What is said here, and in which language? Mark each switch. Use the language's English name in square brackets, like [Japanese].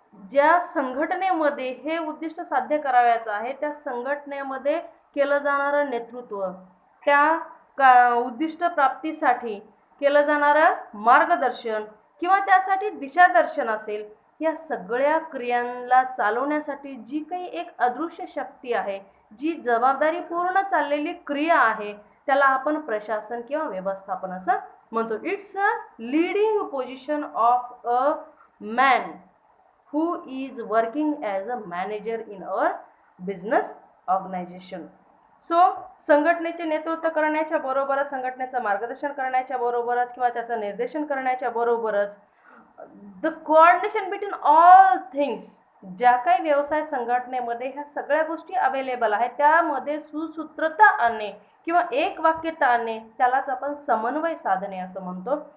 [Marathi] ज्या संघटनेमध्ये हे उद्दिष्ट साध्य करावयाचं आहे त्या संघटनेमध्ये केलं जाणारं नेतृत्व, त्या उद्दिष्ट प्राप्तीसाठी केलं जाणारं मार्गदर्शन किंवा त्यासाठी दिशादर्शन असेल, या सगळ्या क्रियांना चालवण्यासाठी जी काही एक अदृश्य शक्ती आहे, जी जबाबदारीपूर्ण चाललेली क्रिया आहे त्याला आपण प्रशासन किंवा व्यवस्थापन असं म्हणतो. [English] It's a leading position of a man who is working as a manager in our business organization. [Marathi] So संघटनेचे नेतृत्व करण्याच्या बरोबरच, संघटनेचं मार्गदर्शन करण्याच्या बरोबरच किंवा त्याचं निर्देशन करण्याच्या बरोबरच [English] the coordination between all things, [Marathi] ज्या काही व्यवसाय संघटनेमध्ये ह्या सगळ्या गोष्टी अवेलेबल आहेत त्यामध्ये सुसूत्रता आणणे किंवा एक वाक्यता आणणे त्यालाच आपण समन्वय साधणे असं म्हणतो.